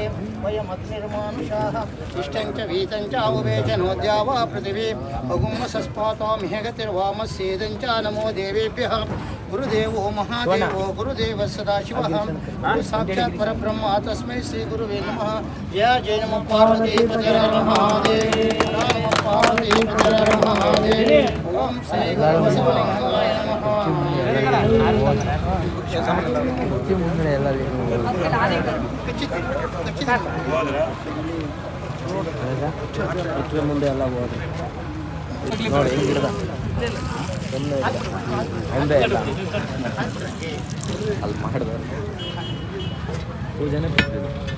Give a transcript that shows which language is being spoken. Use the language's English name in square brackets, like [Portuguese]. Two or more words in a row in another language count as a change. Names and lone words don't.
[Sanskrit] वयमग्निर्मानुषाः इष्टं च वीतं च उवेचनोद्या वा पृथिवी अगुम्मसस्पातामिह गतिर्वामस्येदं च नमो देवेभ्यः गुरुदेवो महादेवो गुरुदेवः सदाशिवः गुरु साक्षात् परब्रह्म तस्मै श्री गुरुवे नमः जय जय नमः पार्वती पते महादेव नमः पार्वती पते महादेव ओम श्री गुरु बसवलिंगाय नमः [Kannada] ಮುಂದೆ ಎಲ್ಲ ಇಟ್ರೆ ಮುಂದೆ ಎಲ್ಲ ಹೋದ್ರೆ ನೋಡಿ ಹಿಂಗಿಡ್ದ ಸುಮ್ಮನೆ ಹಂದೆ ಎಲ್ಲ ಅಲ್ಲಿ ಮಾಡಿದವ್ರು ಪೂಜೆನೇ ಬಿಡ್ತಿದ್ರು